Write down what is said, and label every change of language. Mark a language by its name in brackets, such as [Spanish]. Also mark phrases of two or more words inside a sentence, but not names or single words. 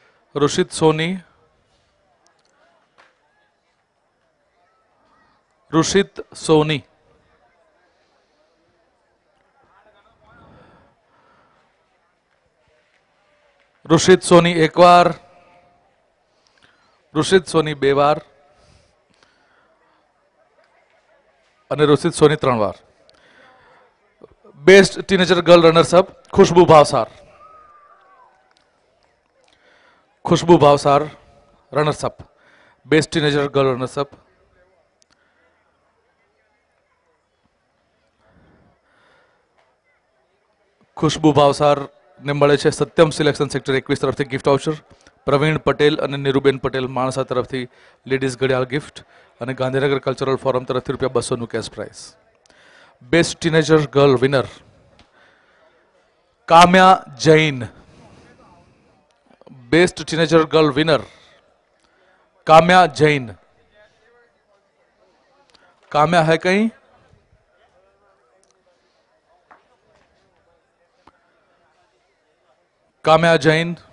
[Gujarati] ઋષિત સોની, ઋષિત સોની, ઋષિત સોની એક વાર, ઋષિત સોની બે વાર અને ઋષિત સોની 3 વાર. [English] best teenager girl runners up ખુશ્બુ ભાવસાર. ખુશ્બુ ભાવસાર runners up. best teenager girl runners up. [Gujarati] ખુશ્બુ ભાવસાર ને મળે છે સત્યમ સિલેક્શન સેક્ટર 21 તરફથી [English] gift voucher. [Gujarati] પ્રવીણ પટેલ અને નીરુબેન પટેલ માણસા તરફથી લેડીઝ ઘડિયાળ ગિફ્ટ અને ગાંધીનગર કલ્ચરલ ફોરમ તરફથી ₹200 [English] cash prize. best teenager girl winner કામ્યા જૈન. best teenager girl winner काम्या जैन. [Hindi] काम्या है कहीं? काम्या जैन.